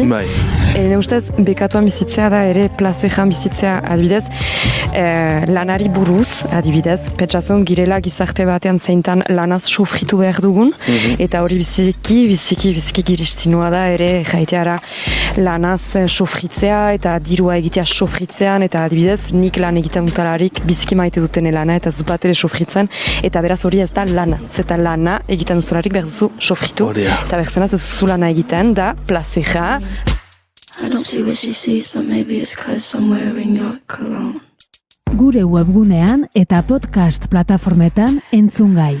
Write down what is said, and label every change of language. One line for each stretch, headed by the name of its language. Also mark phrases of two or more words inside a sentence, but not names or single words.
Basque: Ene ustez, bekatuan bizitzea da ere plazejan bizitzea, adibidez, lanari buruz, adibidez, pentsatzen girela gizarte batean zeintan lanaz sofritu behar dugun, eta hori biziki giristinua da ere erraiteara lanaz sofritzea, eta dirua egitea sofritzean, eta adibidez, nik lan egiten dutalarik biziki maite duten lana, eta zupat ere sofritzen, eta beraz hori ez da lana. Zeta lana egiten dutalarik behar duzu sofritu, eta behar ez duzu lana egiten, da plazeja.
English: I don't see what she sees, but maybe it's 'cause I'm wearing your cologne.
Basque: Gure webgunean eta podcast plataformetan entzungai.